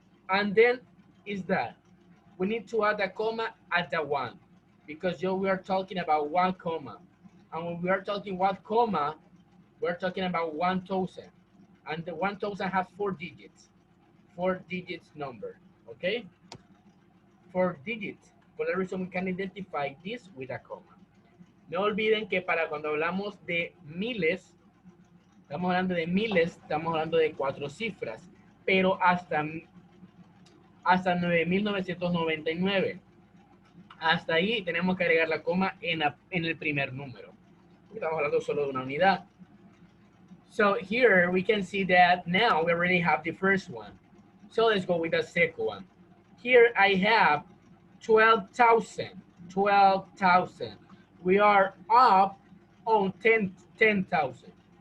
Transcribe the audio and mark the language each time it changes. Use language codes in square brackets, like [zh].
[en] And then is that we need to add a comma at the one because we are talking about one comma. And when we are talking one comma, we're talking about 1,000. And the 1,000 has four digits number, okay? Four digits. For that reason, we can identify this with a comma. [es] No olviden que para cuando hablamos de miles, estamos hablando de cuatro cifras, pero hasta 9,999. Hasta ahí tenemos que agregar la coma en el primer número. Estamos hablando solo de una unidad. [en] So here we can see that now we already have the first one. So let's go with the second one. Here I have 12,000. 12,000. We are up on 10,000.